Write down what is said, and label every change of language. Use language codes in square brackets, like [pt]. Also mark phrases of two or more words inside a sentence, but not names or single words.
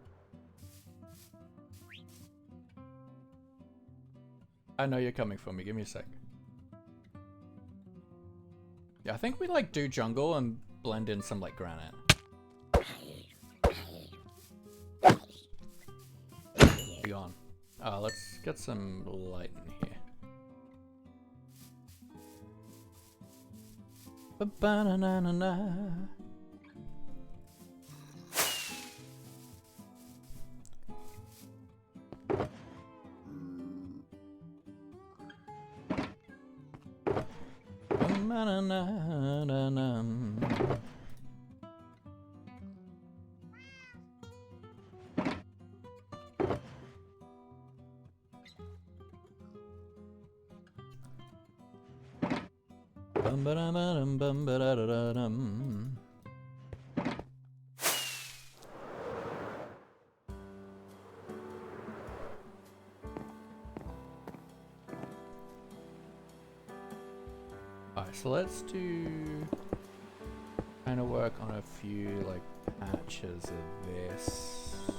[en] I know you're coming for me, give me a sec. Yeah, I think we like do jungle and blend in some like granite. Be gone. Let's get some light in here. Ba-ba-na-na-na-na. Ba-na-na-na-na. Bum-ba-dum-ba-dum, bum-ba-da-da-da-dum. Alright, so let's do kind of work on a few like patches of this.